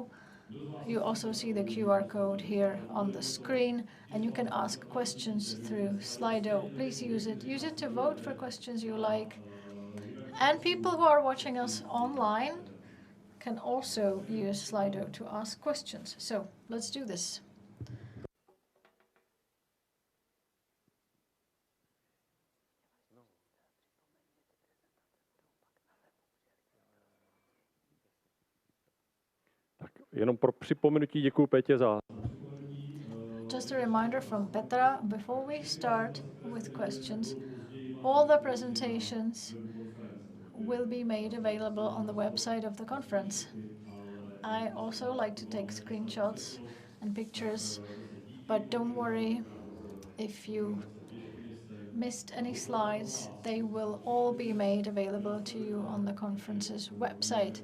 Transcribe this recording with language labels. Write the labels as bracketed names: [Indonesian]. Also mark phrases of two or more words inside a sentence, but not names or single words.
[English] You also see the QR code here on the screen, and you can ask questions through Slido. Please use it. Use it to vote for questions you like. And people who are watching us online can also use Slido to ask questions. So let's do this. [Czech] Tak jenom pro připomenutí děkuji Pétě za. [English] Just a reminder from Petra, before we start with questions, all the presentations will be made available on the website of the conference. I also like to take screenshots and pictures, but don't worry if you missed any slides, they will all be made available to you on the conference's website.